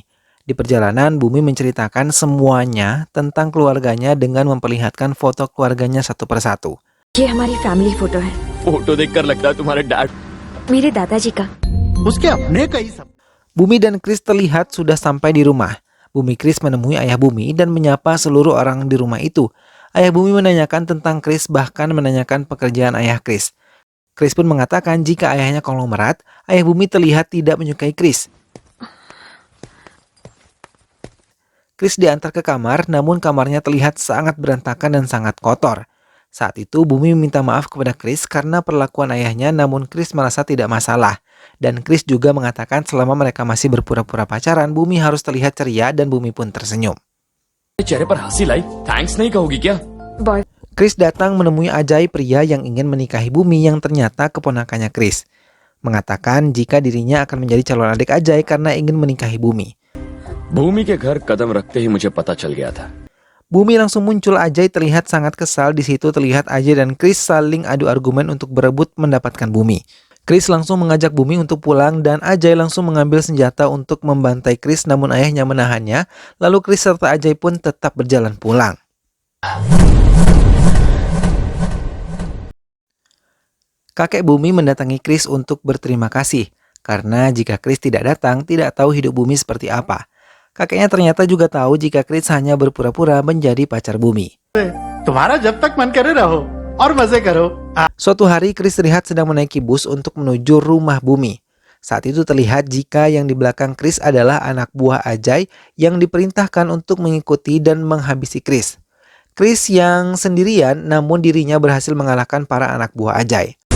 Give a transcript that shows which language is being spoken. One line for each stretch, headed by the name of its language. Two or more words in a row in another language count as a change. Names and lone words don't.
Indonesian: Di perjalanan, Bumi menceritakan semuanya tentang keluarganya dengan memperlihatkan foto keluarganya satu persatu.
Hindi: ये हमारी
English: family photo
Hindi: है फोटो देखकर लगता है तुम्हारे डैड। मेरे दादाजी का। उसके अपने कई सब
Indonesian: Bumi dan Chris terlihat sudah sampai di rumah. Bumi Chris menemui ayah Bumi dan menyapa seluruh orang di rumah itu. Ayah Bumi menanyakan tentang Chris, bahkan menanyakan pekerjaan ayah Chris. Chris pun mengatakan jika ayahnya konglomerat, ayah Bumi terlihat tidak menyukai Chris. Chris diantar ke kamar, namun kamarnya terlihat sangat berantakan dan sangat kotor. Saat itu Bumi meminta maaf kepada Chris karena perlakuan ayahnya, namun Chris merasa tidak masalah. Dan Chris juga mengatakan selama mereka masih berpura-pura pacaran, Bumi harus terlihat ceria dan Bumi pun tersenyum.
Hindi: चेहरे पर हंसी लाई, थैंक्स नहीं कहोगी क्या? बॉय
Indonesian: Chris datang menemui Ajay, pria yang ingin menikahi Bumi yang ternyata keponakannya Chris. Mengatakan jika dirinya akan menjadi calon adik Ajay karena ingin menikahi Bumi.
Hindi: भूमि के घर कदम रखते ही मुझे पता चल गया था।
Indonesian: Bumi langsung muncul. Ajay terlihat sangat kesal. Di situ terlihat Ajay dan Chris saling adu argumen untuk berebut mendapatkan Bumi. Chris langsung mengajak Bumi untuk pulang dan Ajay langsung mengambil senjata untuk membantai Chris, namun ayahnya menahannya. Lalu Chris serta Ajay pun tetap berjalan pulang. Kakek Bumi mendatangi Chris untuk berterima kasih karena jika Chris tidak datang, tidak tahu hidup Bumi seperti apa. Kakeknya ternyata juga tahu jika Chris hanya berpura-pura menjadi pacar Bumi.
Hindi: तुम्हारा जब तक मन करे रहो और मजे करो।
Indonesian: Suatu hari Chris terlihat sedang menaiki bus untuk menuju rumah Bumi. Saat itu terlihat jika yang di belakang Chris adalah anak buah Ajay yang diperintahkan untuk mengikuti dan menghabisi Chris. Chris yang sendirian, namun dirinya berhasil mengalahkan para anak buah Ajay.